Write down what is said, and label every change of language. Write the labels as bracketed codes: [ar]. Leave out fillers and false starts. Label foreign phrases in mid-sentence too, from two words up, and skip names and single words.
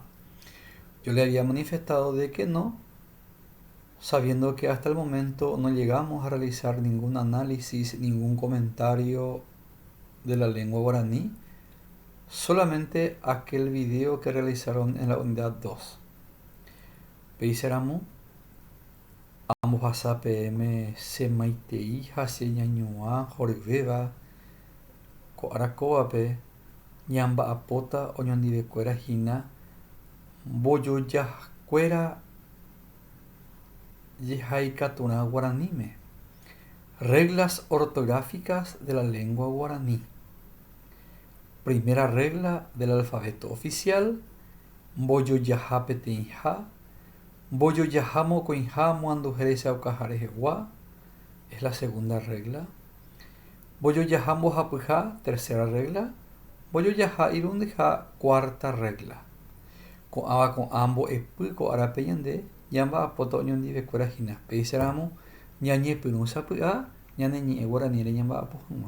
[es] Yo le había manifestado de que no, sabiendo que hasta el momento no llegamos a realizar ningún análisis, ningún comentario de la lengua guaraní, solamente aquel video que realizaron en la unidad 2. [gn] Peiseramu, ambos hasa PM semaitei hase ñañoa jorveva ko arakovape ñamba'apóta oñondivekuéra hína mbojojakuéra jehaikatúrã guaraníme. [es] Reglas ortográficas de la lengua guaraní. Primera regla del alfabeto oficial: [gn] mbojojaha peteĩ ha. Mbojojaha mokõi ha moanduhere chaukaháre hegua [es] es la segunda regla. [gn] Mbojojaha mbohapy ha, [es] tercera regla. [gn] Mbojojaha irundy ha, [es] cuarta regla. [gn] Ko'ãva ko'ã mbo'epy ko árape ñande ñamba'apóta oñondivekuéra hína. Péicharamó ñañepyrũ sapy'a ñaneñe'ẽ guaraníme ñamba'apo hag̃ua.